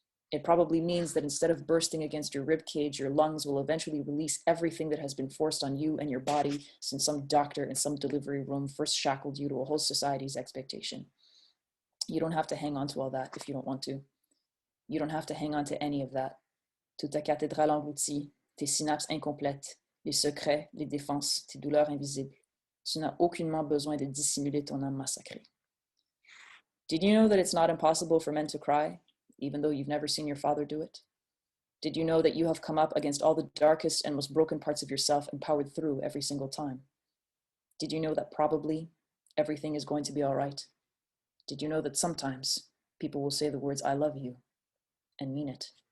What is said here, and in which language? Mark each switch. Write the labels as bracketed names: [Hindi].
[English] It probably means that instead of bursting against your rib cage, your lungs will eventually release everything that has been forced on you and your body since some doctor in some delivery room first shackled you to a whole society's expectation. You don't have to hang on to all that if you don't want to. You don't have to hang on to any of that. [French] Toute ta cathédrale engloutie, tes synapses incomplètes, les secrets, les défenses, tes douleurs invisibles. Tu n'as aucunement besoin de dissimuler ton âme massacrée. [English] Did you know that it's not impossible for men to cry, even though you've never seen your father do it? Did you know that you have come up against all the darkest and most broken parts of yourself and powered through every single time? Did you know that probably everything is going to be all right? Did you know that sometimes people will say the words, I love you, and mean it?